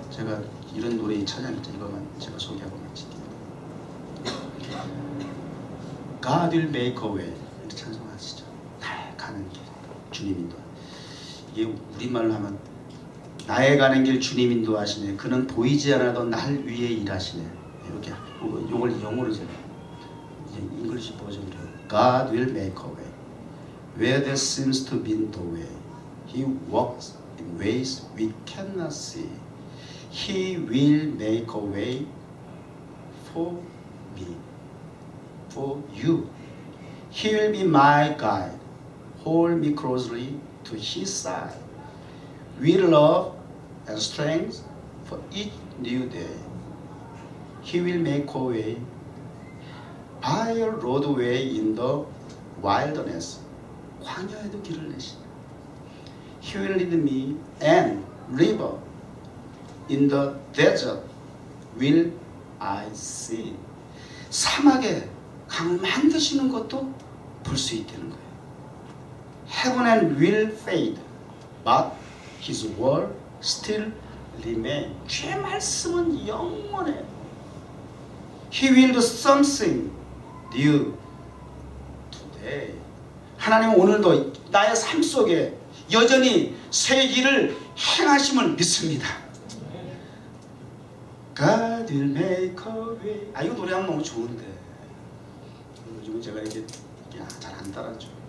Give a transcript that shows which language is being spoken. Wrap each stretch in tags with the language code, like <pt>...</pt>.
<ko>제가 이런 노래 찬양했죠. 이거만 제가 소개하고 마칠게요.</ko> <en>God will make a way.</en> <ko>이렇게 찬송하시죠. 날 가는 길 주님 인도. 이게 우리말로 하면 나의 가는 길 주님 인도하시네. 그는 보이지 않아도 날 위해 일하시네. 이렇게 이걸 영어로 제가 이제 잉글리시 버전으로</ko> <en>God will make a way where there seems to be no way. He walks in ways we cannot see. He will make a way for me, for you. He will be my guide. Hold me closely to His side. With love and strength for each new day. He will make a way by a roadway in the wilderness.</en> <ko>광야에도 길을 내시네.</ko> <en>He will lead me and river in the desert will I see.</en> <ko>사막에 강을 만드시는 것도 볼 수 있다는 거예요.</ko> <en>Heaven and will fade, but His word still remain.</en> <ko>주의 말씀은 영원해.</ko> <en>He will do something new today.</en> <ko>하나님은 오늘도 나의 삶 속에 여전히 새 일을 행하심을 믿습니다.</ko> <en>God will make a way.</en> <ko>이거 노래하면 너무 좋은데 요즘은 제가 이게 잘 안 따라죠.</ko>